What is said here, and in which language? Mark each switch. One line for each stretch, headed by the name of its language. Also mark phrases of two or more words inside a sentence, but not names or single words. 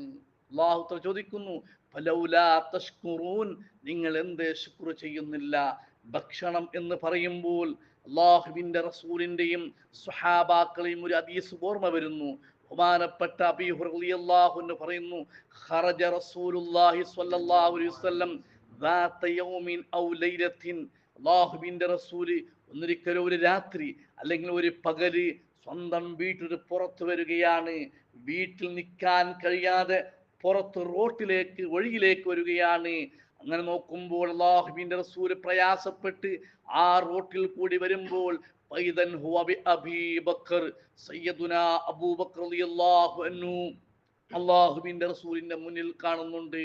Arabic: الله تعالى
Malayalam: ചോദിക്കുന്നു,
Arabic: فلولا تشكرون,
Malayalam: നിങ്ങൾ എന്തേ ശുക്ർ ചെയ്യുന്നില്ല? ഭക്ഷണം എന്ന് പറയുമ്പോൾ അല്ലാഹുവിന്റെ റസൂലിന്റെയും സ്വഹാബാക്കളെയും ഒരു ഹദീസ് ഓർമ്മ വരുന്നു. ബഹുമാനപ്പെട്ട അബീ ഹുറൈറ
Arabic: رضي الله عنه
Malayalam: പറയുന്നു,
Arabic: خرج رسول الله صلى الله عليه وسلم ذات يوم أو ليلة,
Malayalam: അല്ലാഹുവിന്റെ റസൂല് ഒന്നിരിക്കലും ഒരു രാത്രി അല്ലെങ്കിൽ ഒരു പകല് സ്വന്തം വീട്ടിൽ പുറത്തു വരികയാണ്. വീട്ടിൽ നിൽക്കാൻ കഴിയാതെ പുറത്ത് റോട്ടിലേക്ക് വഴിയിലേക്ക് വരികയാണ്. അങ്ങനെ നോക്കുമ്പോൾ അല്ലാഹുവിന്റെ റസൂല് പ്രയാസപ്പെട്ട് ആ റോട്ടിൽ കൂടി വരുമ്പോൾ
Arabic: فإذا هو بأبي بكر,
Malayalam: സയ്യിദുനാ അബൂബക്കർ
Arabic: رضي الله عنه
Malayalam: അല്ലാഹുവിന്റെ റസൂലിന്റെ മുന്നിൽ കാണുന്നുണ്ട്.